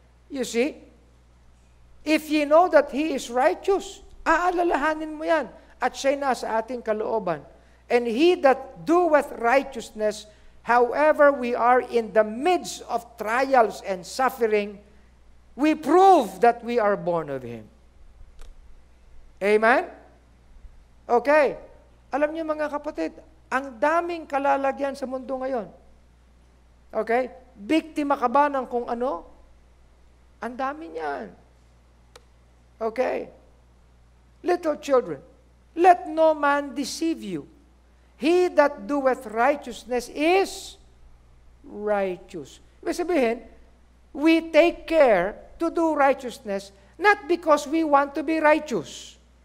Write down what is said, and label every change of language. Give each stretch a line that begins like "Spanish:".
English: You see, if ye know that He is righteous,
Filipino: aalalahanin mo yan, at siya'y nasa ating kalooban.
English: And he that doeth righteousness, however we are in the midst of trials and suffering, we prove that we are born of Him. Amen? Okay.
Filipino: Alam niyo mga kapatid, ang daming kalalagyan sa mundo ngayon. Okay? Biktima ka ba ng kung ano? Ang dami niyan. Okay?
English: Little children, let no man deceive you. He that doeth righteousness is righteous.
Filipino: Ibig sabihin,
English: we take care to do righteousness not because we want to be righteous.